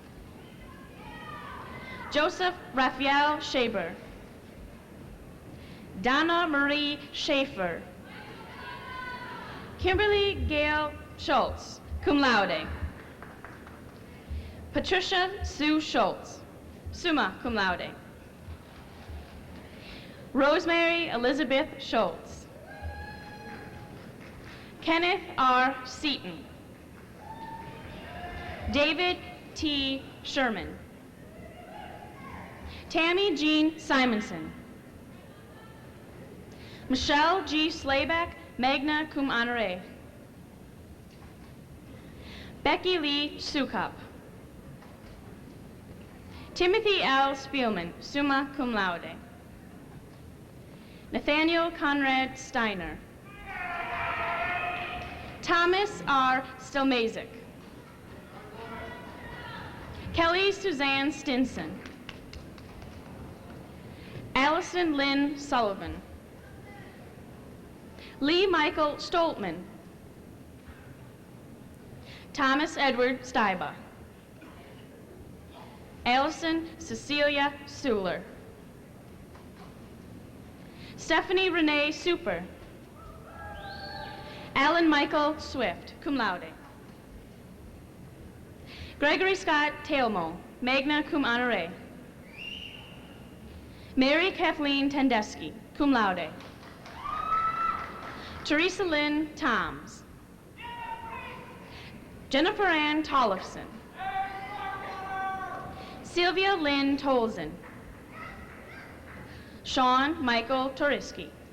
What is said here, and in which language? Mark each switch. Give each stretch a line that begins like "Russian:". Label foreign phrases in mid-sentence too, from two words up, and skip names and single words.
English: Joseph Raphael Shaber. Donna Marie Schaefer. Kimberly Gail Schultz,
Latin: cum laude.
English: Patricia Sue Schultz,
Latin: summa cum laude.
English: Rosemary Elizabeth Schultz. Kenneth R. Seaton. David T. Sherman. Tammy Jean Simonson. Michelle G.
Latin: Slayback, magna cum honore.
English: Becky Lee Sukup. Timothy L.
Latin: Spielman, summa cum laude.
English: Nathaniel Conrad Steiner. Thomas R. Stelmazik. Kelly Suzanne Stinson. Allison Lynn Sullivan. Lee Michael Stoltman. Thomas Edward Steiba. Allison Cecilia Suler. Stephanie Renee Super. Alan Michael Swift,
Latin: cum laude.
English: Gregory Scott Tailmo,
Latin: magna cum honore.
English: Mary Kathleen Tendeschi,
Latin: cum laude.
English: Teresa Lynn Toms. Jennifer Ann Tollefson. Sylvia Lynn Tolzen. Sean Michael Toriski.